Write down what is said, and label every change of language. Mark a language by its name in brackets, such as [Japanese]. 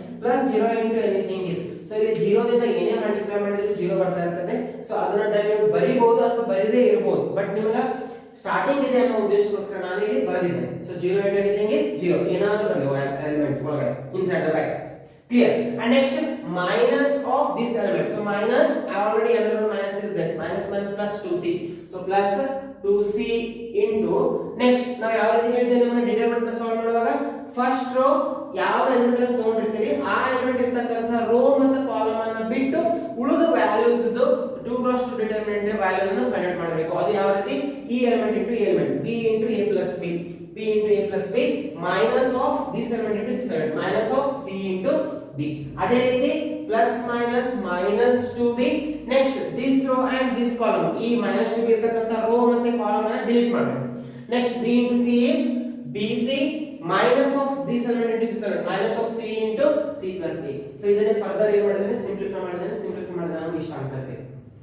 [English] Plus zero into anything is. [Kannada] So ಇಲ್ಲಿ ಜೀರೋದಿಂದ ಏನೇ multiply ಮಾಡಿದ್ರು ಜೀರೋ ಬರ್ತಾ ಇರ್ತದೆ. ಸೊ ಅದನ್ನ ನೀವು ಬರಿಬಹುದು ಅಥವಾ ಬರಿದೇ ಇರಬಹುದು. ಬಟ್ ನಿಮಗೆ ಸ್ಟಾರ್ಟಿಂಗ್ ಇದೆ ಅನ್ನೋ ಉದ್ದೇಶಕ್ಕೋಸ್ಕರ ನಾನು ಇಲ್ಲಿ ಬರೆದಿದ್ದೇನೆ. [English] So zero into anything is zero. [Kannada] ಏನಾದರೂ ಬರಲಿ ಎಲಿಮೆಂಟ್ಸ್ ಒಳಗಡೆ inside the bracket. [English] Clear? And next minus of this element. So minus, I already another minus is there. Minus minus plus 2c. So plus 2c into next [Kannada] ನಾವು ಯಾವ ರೀತಿ ಹೇಳಿದೆ ನಮ್ಮ determinant ನ solve ಮಾಡುವಾಗ ಫಸ್ಟ್ ರೋ ಯಾವ element ಅನ್ನು ತಗೊಂಡಿರ್ತೀರಿ ಆ ಎಲಿಮೆಂಟ್ ಇರತಕ್ಕಂತ ರೋ ಮತ್ತು ಕಾಲಮ್ ಅನ್ನು ಬಿಟ್ಟು ಉಳಿದ ವ್ಯಾಲ್ಯೂಸ್ ಇದು 2 cross 2 ಡಿಟರ್ಮಿನೆಂಟ್ ವ್ಯಾಲ್ಯೂ ಅನ್ನು ಫೈಂಡ್ ಔಟ್ ಮಾಡಬೇಕು. ಅದು ಯಾವ ರೀತಿ, ಈ ಎಲಿಮೆಂಟ್ ಇಂಟು ಈ element [English] b into a plus b, b into a plus b minus of this element into this element minus of c into b. [Kannada] ಅದೇ ರೀತಿ [English] Plus minus minus two b. Next this row and this column, [Kannada] ಈ minus two B ಇರತಕ್ಕಂತ rho ಮತ್ತೆ column ಅನ್ನು delete ಮಾಡಬೇಕು. [English] Next b into c is bc minus of this element into this element minus of c into c plus a. [Kannada] So ಇದನ್ನ further ಏನು ಮಾಡಿದ್ದೇನೆ, simplify ಮಾಡಿದಾಗ ನಮಗೆ ಇಷ್ಟ ಅಂತ ಸಿಗುತ್ತೆ.